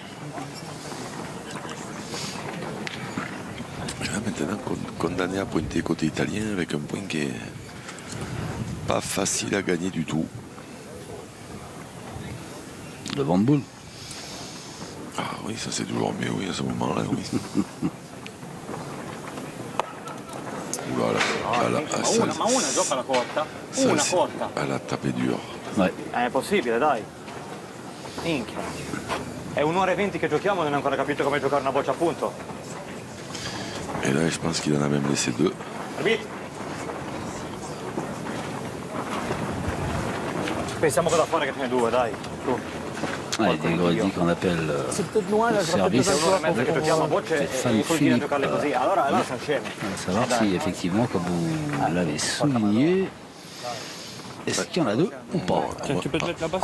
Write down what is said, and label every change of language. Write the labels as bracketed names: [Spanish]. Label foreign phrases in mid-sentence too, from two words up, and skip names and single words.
[French] Là maintenant condamné à pointer côté italien avec un point qui est pas facile à gagner du tout. Devant de boule. Ah oui, ça c'est toujours mieux, oui, à ce moment-là, oui. Voilà, elle a tapé dur. Ouais. [Italian] È possibile, dai. Minchia. È un'ora e 20 che giochiamo e non hai ancora capito come giocare una boccia a punto. [French] Et là, je pense qu'il en a même laissé 2. Arbitre. [Italian] Pensiamo cosa fare che ce ne 2, dai. Tu. [French] Allez, Diego dit qu'on appelle le service. C'est fan Philippe. À savoir si effectivement, comme vous l'avez souligné, est-ce qu'il y en a 2 ou pas? Tu peux te mettre là-bas,